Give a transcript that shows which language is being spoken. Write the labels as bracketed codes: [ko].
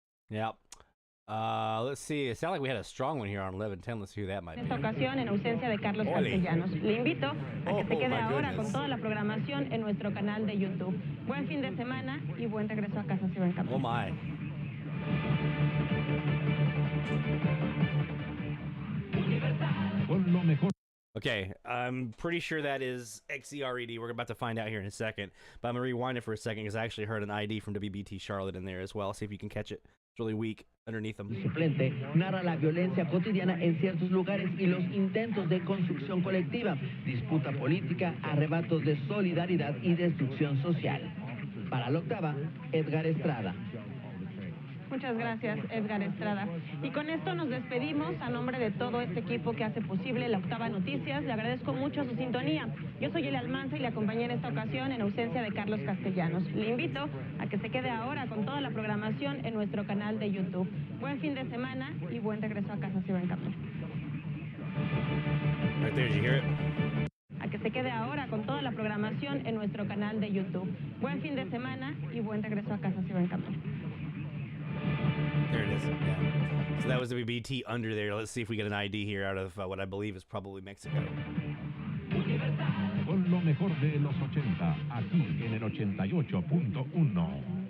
[en] Yep. Let's see. It sounded like we had a strong one here on 1110. Let's see who that might be. [es] En esta ocasión, en ausencia de Carlos Castellanos. Le invito a que se quede ahora con toda la programación en nuestro canal de YouTube. Buen fin de semana y buen regreso a casa, señor Camilo. [en] Oh my. Okay, I'm pretty sure that is XERED. We're about to find out here in a second. But I'm going to rewind it for a second because I actually heard an ID from WBT Charlotte in there as well. See if you can catch it. It's really weak underneath them. [es] Suplente narra la violencia cotidiana en ciertos lugares y los intentos de construcción colectiva, disputa política, arrebatos de solidaridad y destrucción social. Para la octava, Edgar Estrada. Muchas gracias, Edgar Estrada. Y con esto nos despedimos a nombre de todo este equipo que hace posible la Octava Noticias. Le agradezco mucho su sintonía. Yo soy Elad y le acompañé en esta ocasión en ausencia de Carlos Castellanos. Le invito a que se quede ahora con toda la programación en nuestro canal de YouTube. Buen fin de semana y buen regreso a casa si va en camino. [en] Right there, did you hear it? [es] A que se quede ahora con toda la programación en nuestro canal de YouTube. Buen fin de semana y buen regreso a casa si va en camino. [en] There it is. Yeah. So that was the BT under there. Let's see if we get an ID here out of what I believe is probably Mexico. [es] Con lo mejor de los 80, aquí en el 88.1.